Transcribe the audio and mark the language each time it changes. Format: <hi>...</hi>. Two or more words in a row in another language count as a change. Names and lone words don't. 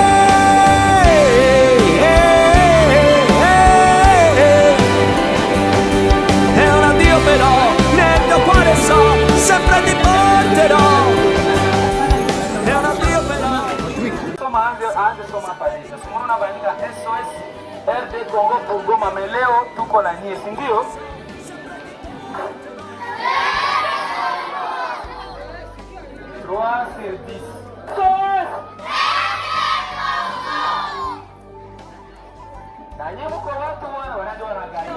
<it>Sempre ti porterò, è un addio però.</it> <sw>Anderson Mapalisa, simuona unabandika SOS RD Congo pour Goma, mais leo tuko na nyie, si ndio?</sw> <fr>3 sur 10. SOS!</fr> <sw>Na nyie mko watu wanajua wanagani.</sw>